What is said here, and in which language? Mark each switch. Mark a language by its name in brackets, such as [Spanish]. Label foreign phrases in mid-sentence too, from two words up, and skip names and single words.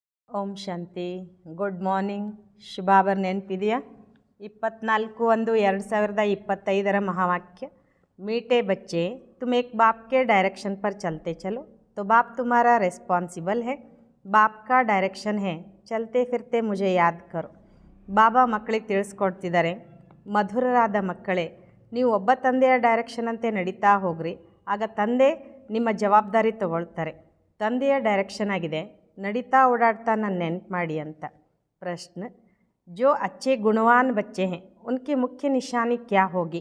[Hindi] ॐ शान्ति. [English] good morning. [Kannada] ಶುಭಾಬರ್ ನೆನಪಿದೆಯಾ? [Hindi] 24/1/2025 महावाक्य। मीठे बच्चे, तुम एक बाप के डायरेक्शन पर चलते चलो तो बाप तुम्हारा रिस्पॉन्सिबल है। बाप का डायरेक्शन है, चलते फिरते मुझे याद करो। [Kannada] ಬಾಬಾ ಮಕ್ಕಳಿಗೆ ತಿಳಿಸ್ಕೊಡ್ತಿದ್ದಾರೆ, ಮಧುರರಾದ ಮಕ್ಕಳೇ, ನೀವು ಒಬ್ಬ ತಂದೆಯ ಡೈರೆಕ್ಷನ್ ಅಂತೆ ನಡೀತಾ ಹೋಗ್ರಿ, ಆಗ ತಂದೆ ನಿಮ್ಮ ಜವಾಬ್ದಾರಿ ತಗೊಳ್ತಾರೆ. ತಂದೆಯ ಡೈರೆಕ್ಷನ್ ಆಗಿದೆ, ನಡೀತಾ ಓಡಾಡ್ತಾ ನನ್ನ ನೆನ್ಪು ಮಾಡಿ ಅಂತ. [Hindi] ಪ್ರಶ್ನೆ, जो अच्छे गुणवान बच्चे हैं उनकी मुख्य निशानी क्या होगी?